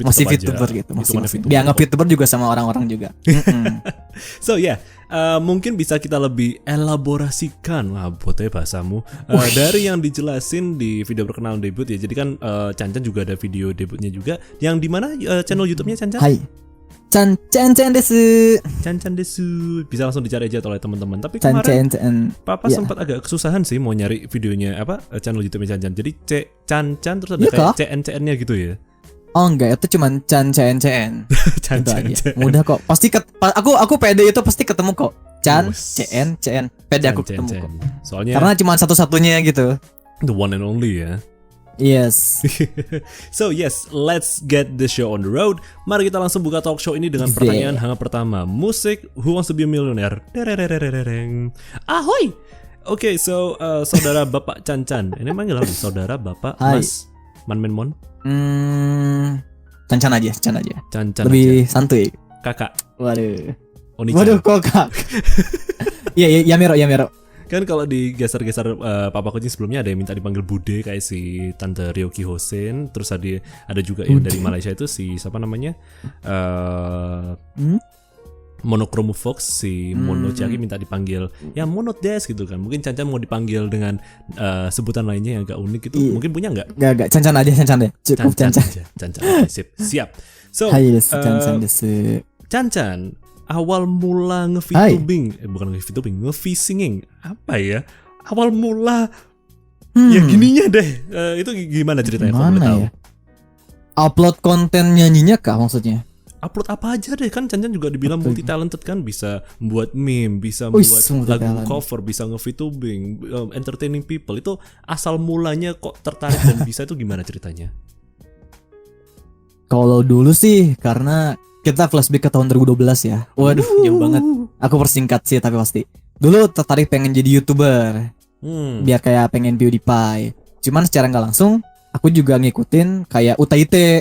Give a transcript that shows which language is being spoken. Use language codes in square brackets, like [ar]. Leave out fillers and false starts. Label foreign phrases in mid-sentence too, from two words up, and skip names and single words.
[id] masih VTuber gitu, masih. Dianggap VTuber juga sama orang-orang juga. [en] So yeah, [id] mungkin bisa kita lebih elaborasikan, botnya bahasamu, dari yang dijelasin di video perkenalan debut ya. Jadi kan Chan-Chan juga ada video debutnya juga, yang dimana channel YouTube-nya Chan-Chan? [ja] Hai. Chan-Chan desu. Chan-Chan desu. [id] Bisa langsung dicari aja oleh teman-teman. Tapi kemarin Papa sempat agak kesusahan sih mau nyari videonya channel YouTube-nya Chan-Chan. Jadi Chan-Chan terus ada kayak CN-CN-nya gitu ya. Oh enggak, itu cuman Chan-CN. Mudah kok. Pasti aku pede itu pasti ketemu kok. CN. Pede aku ketemu kok. Soalnya karena cuma satu-satunya gitu. [en] The one and only ya. Yes. So yes, let's get the show on the road. [id] Mari kita langsung buka talk show ini dengan pertanyaan hangat pertama. Musik Who Wants to Be a Millionaire? Ahoy. [en] Okay, so [id] saudara Bapak Chan-Chan. Ini manggil apa? Saudara Bapak Mas Manminmon? Chan-Chan aja. Chan-Chan lebih aja. Santuy. Kakak. Waduh. Oni-chan. Waduh kok kak. Iya Yamero. Kan kalau di geser-geser Papa Kucing sebelumnya ada yang minta dipanggil Bude kayak si Tante Ryoki Hosen. Terus ada juga yang dari Malaysia itu si siapa namanya? Monochrome Fox, si Monochaki minta dipanggil ya Monodes gitu kan. Mungkin Chan mau dipanggil dengan sebutan lainnya yang agak unik gitu. Mungkin punya nggak? Gak, Chan aja, Chan deh. Cukup Chan. Aja. Chan. Okay, sip. Siap. So, [ja] Hai desu, Chan desu. [id] Chan, awal mula nge-VTubing, bukan nge-VTubing, nge-fishinging. Apa ya? Awal mula ya gininya deh. Itu gimana ceritanya kalau boleh tahu? Ya? Upload konten nyanyinya kah maksudnya? Upload apa aja deh, kan Chan juga dibilang [en] multi talented [id] kan, bisa membuat meme, bisa membuat lagu cover, bisa nge-VTubing, [en] entertaining people. [id] Itu asal mulanya kok tertarik dan bisa itu gimana ceritanya? Kalau dulu sih karena kita flashback ke tahun 2012 ya. Waduh, jauh banget. Aku persingkat sih tapi pasti. Dulu tertarik pengen jadi YouTuber. Biar kayak pengen PewDiePie. Cuman secara nggak langsung aku juga ngikutin kayak UTIT.